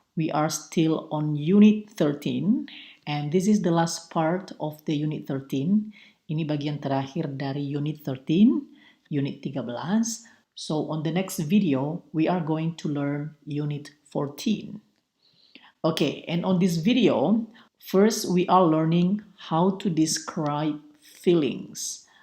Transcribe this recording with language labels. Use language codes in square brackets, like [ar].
[en] We are still on Unit 13 and this is the last part of the Unit 13. [id] Ini bagian terakhir dari Unit 13, Unit 13. [en] So on the next video, we are going to learn Unit 14. Okay, and on this video, first we are learning how to describe feelings.